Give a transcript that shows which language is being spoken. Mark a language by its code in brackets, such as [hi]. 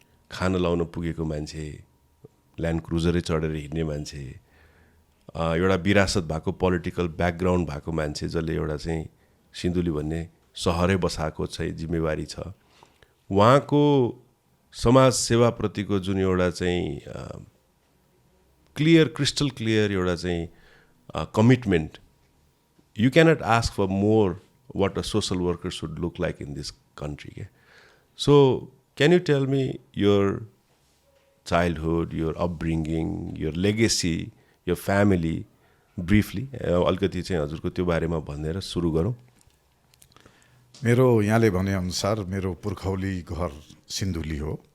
[ne] खाना लाउन पुगेको मान्छे, ल्यान्ड क्रुजरै चढेर हिँड्ने मान्छे, एउटा विरासत भएको पोलिटिकल ब्याकग्राउन्ड भएको मान्छे जसले एउटा चाहिँ सिन्धुली भन्ने सहरै बसाएको चाहिँ जिम्मेवारी छ. उहाँको समाज सेवाप्रतिको जुन एउटा चाहिँ क्रिस्टल क्लियर एउटा चाहिँ commitment. [en] You cannot ask for more what a social worker should look like in this country के. So can you tell me your childhood, your upbringing, your legacy, your family briefly [ne] अलिकति चाहिँ हजुरको त्यो बारेमा भनेर सुरु गरौँ. मेरो यहाँले भनेअनुसार मेरो पुर्खौली घर सिन्धुली हो.